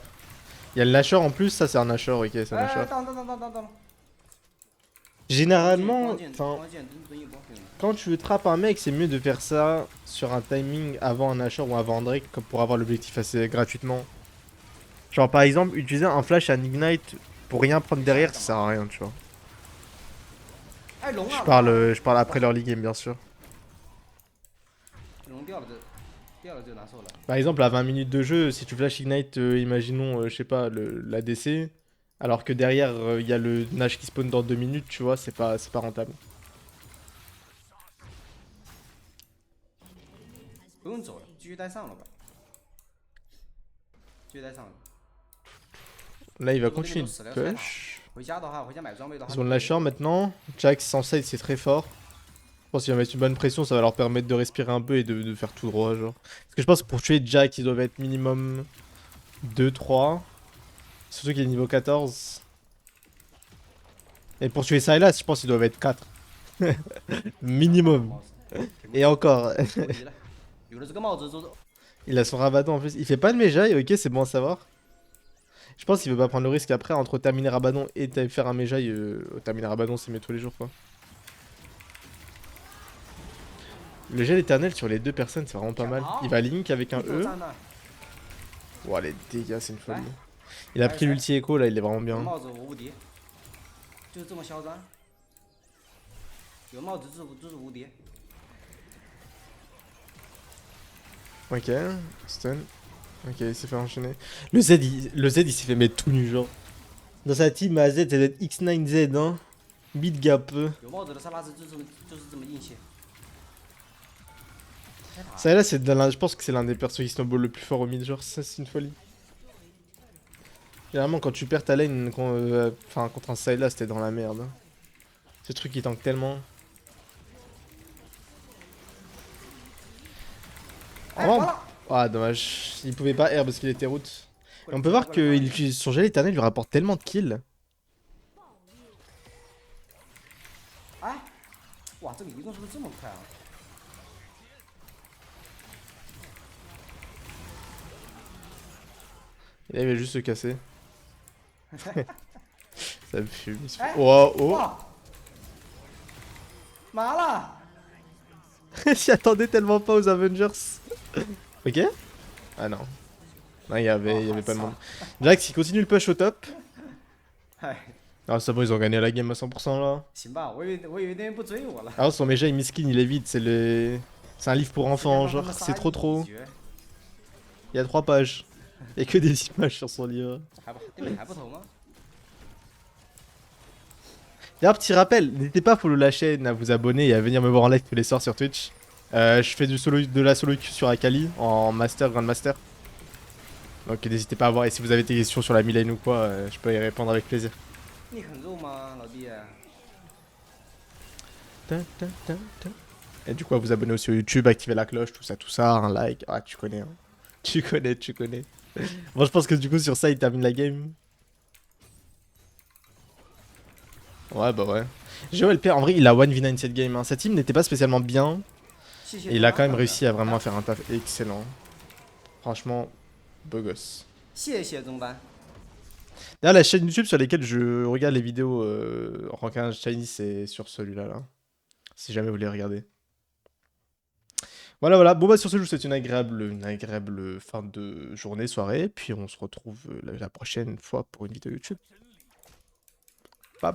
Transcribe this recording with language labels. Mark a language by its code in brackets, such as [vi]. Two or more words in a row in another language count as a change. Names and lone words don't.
[fr] Il y a le Nashor en plus, ça c'est un Nashor, ok, c'est un Nashor. Généralement, quand tu trappes un mec, c'est mieux de faire ça sur un timing avant un Nashor ou avant un Drake pour avoir l'objectif assez gratuitement. Genre par exemple, utiliser un flash à un Ignite pour rien prendre derrière, ça sert à rien, tu vois. Je parle après leur [en] league game, [fr] bien sûr. [zh] 掉了就难受了。 [fr] Par exemple, à 20 minutes de jeu, si tu flash ignite, imaginons, je sais pas, l'ADC, alors que derrière, il y a le Nash qui spawn dans 2 minutes, tu vois, c'est pas rentable. [zh] 不用走了，继续带上了吧，继续带上了。 [fr] Là, il va [zh] 如果这边 [fr] continuer [zh] 都 [fr] de [zh] 死了太好， [fr] push. [zh] 回家的话，回家买装备的话。 [fr] Ils ont le Lasher maintenant. Jax sans side, c'est très fort. Je pense qu'ils vont mettre une bonne pression, ça va leur permettre de respirer un peu et de faire tout droit, genre. Parce que je pense que pour tuer Jax, ils doivent être minimum 2-3. Surtout qu'il est niveau 14. Et pour tuer Sylas, je pense qu'ils doivent être 4. Minimum. Et encore. [zh] 有了这个帽子之后， [fr] Il a son Rabadon en plus. Il fait pas de Mejai, ok, c'est bon à savoir. Je pense qu'il veut pas prendre le risque après entre terminer Rabadon et faire un Mejai. Terminer Rabadon, c'est mieux tous les jours quoi. Le gel éternel sur les deux personnes, c'est vraiment pas mal. Il va Link avec un E. Ouah, les dégâts, c'est une folie. Il a pris l'ulti Echo là, il est vraiment [zh] 有 [fr] bien. [zh] 帽子我无敌，就是这么嚣张。有帽子就是无敌。 [fr] Ok, stun. Ok, il s'est fait enchaîner. Le Z, il s'est fait mettre tout nu, genre. Dans sa team, à Z, ça doit être X9Z, hein. [en] Beat gap. [zh] 有帽子的萨拉斯就是这么硬气。 [fr] Ça là, je pense que c'est l'un des persos qui snowball le plus fort au mid, genre ça c'est une folie. Généralement quand tu perds ta lane contre un Sylas t'es dans la merde. Ce truc il tank tellement. Oh, ah dommage, il pouvait pas R parce qu'il était route. Et on peut voir que son gel éternel lui rapporte tellement de kills. [zh] 哎，哇，这个移动是不是这么快啊？ [fr] Il avait juste se casser. Ça me fume. Oh oh. [zh] 麻了。 [fr] J'y attendais tellement pas aux Avengers. Ok. Ah non. Non, il y avait pas de monde. Jax il continue le push au top. [zh] 哎， [fr] Ah ça va, ils ont gagné la game à 100% là. [zh] 行吧，我以为那边不追我了。 [fr] Alors son Mejai miskin il est vide, c'est un livre pour enfants, genre c'est trop trop. Il y a 3 pages. Il y a que des images sur son livre. [zh] 对面还不投吗？ [fr] D'ailleurs petit rappel, n'hésitez pas à follow la chaîne, à vous abonner et à venir me voir en live tous les soirs sur Twitch. Je fais de la [en] solo queue [fr] sur Akali en master, grandmaster. Donc n'hésitez pas à voir et si vous avez des questions sur la mid-lane ou quoi, je peux y répondre avec plaisir. [zh] 你很肉吗，老弟？ [fr] Et du coup à vous abonner aussi sur YouTube, activer la cloche, tout ça, un like. Ah tu connais hein. Tu connais. Bon je pense que du coup sur ça il termine la game. Ouais bah ouais. GeoLP en vrai il a 1v9 cette game hein. Sa team n'était pas spécialement bien. Et il a quand même réussi à vraiment faire un taf excellent. Franchement, beau gosse. [zh] 谢谢中单。 [fr] D'ailleurs la chaîne YouTube sur laquelle je regarde les vidéos en rankage Shiny c'est sur celui-là là. Si jamais vous voulez regarder. Voilà. Bon bah sur ce je vous souhaite une agréable fin de journée, soirée. Puis on se retrouve la prochaine fois pour une vidéo YouTube.